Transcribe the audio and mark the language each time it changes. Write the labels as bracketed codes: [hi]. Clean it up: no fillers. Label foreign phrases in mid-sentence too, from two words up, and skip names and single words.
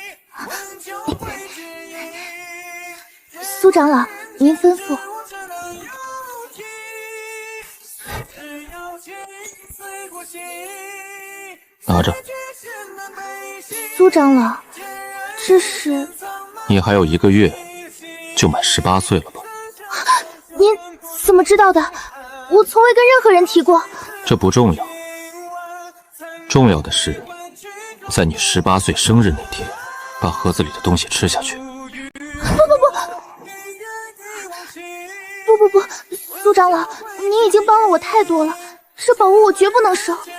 [zh] 蘇長老，您吩咐。拿着。蘇長老，這是…… 你還有1個月就滿18 歲了吧？您怎麼知道的？我從未跟任何人提過。這不重要，重要的是，在你18歲生日那天，把盒子裡的東西吃下去。不，蘇長老，您已經幫了我太多了，這寶物我絕不能收。